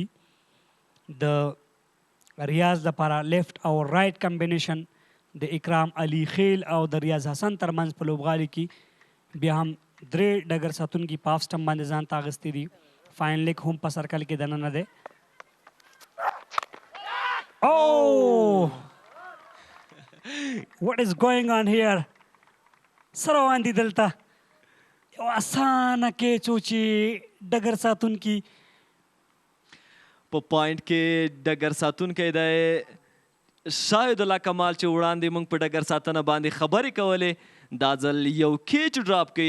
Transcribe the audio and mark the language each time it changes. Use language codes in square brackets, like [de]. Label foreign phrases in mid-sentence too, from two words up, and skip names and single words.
[ps] د ریاض لپاره لیفت او رائټ کمبینیشن د اکرام علي خیل او د ریاض حسن ترمنځ په لوبغالي کې بیا هم درې ډګر ساتونکي په [en] off stump [ps] باندې ځان ته اخیستی دي. [en] fine leg [ps] هم په سرکل کې دننه دی. [en] Oh! What is going on here? [ps] څه روان دي دلته؟ یو اسانه کیچ و چې ډګر ساتونکي په پوینټ کې ډګر ساتونکی دی شاهد الله کمال چې وړاندې موږ په ډګر ساتنه باندې خبرې کولې، دا ځل یو [en] catch drop [ps] کوي.